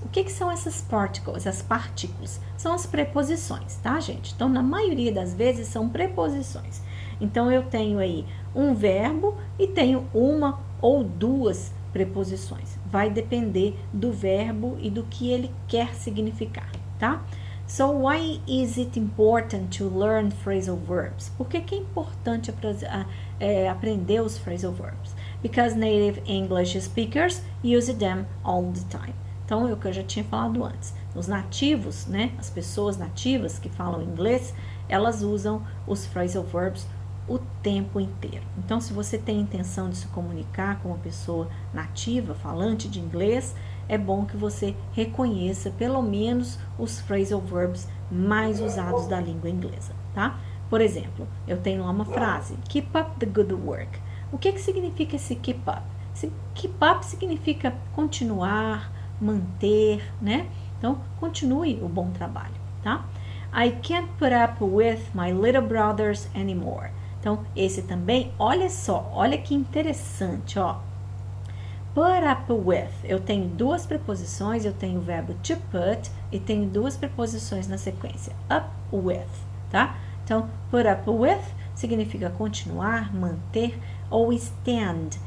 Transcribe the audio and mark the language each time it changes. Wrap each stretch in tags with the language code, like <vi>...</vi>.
<pt>O que são essas particles? As partículas são as preposições, tá, gente? Então, na maioria das vezes, são preposições. Então, eu tenho aí um verbo e tenho uma ou duas preposições. Vai depender do verbo e do que ele quer significar, tá?</pt> <en>So, why is it important to learn phrasal verbs?</en> <pt>Por que é importante aprender os phrasal verbs?</pt> <en>Because native English speakers use them all the time.</en> <pt>Então, é o que eu já tinha falado antes. Os nativos, né, as pessoas nativas que falam inglês, elas usam os phrasal verbs o tempo inteiro. Então, se você tem intenção de se comunicar com uma pessoa nativa, falante de inglês, é bom que você reconheça pelo menos os phrasal verbs mais usados da língua inglesa, tá? Por exemplo, eu tenho lá uma frase,</pt> <en>keep up the good work.</en> <pt>O que significa esse keep up? Keep up significa continuar, manter, né? Então, continue o bom trabalho, tá?</pt> <en>I can't put up with my little brothers anymore.</en> <pt>Então, esse também, olha só, olha que interessante, ó. Put up with, eu tenho duas preposições, eu tenho o verbo to put e tenho duas preposições na sequência. Up with, tá? Então, put up with significa continuar, manter, ou stand.</pt>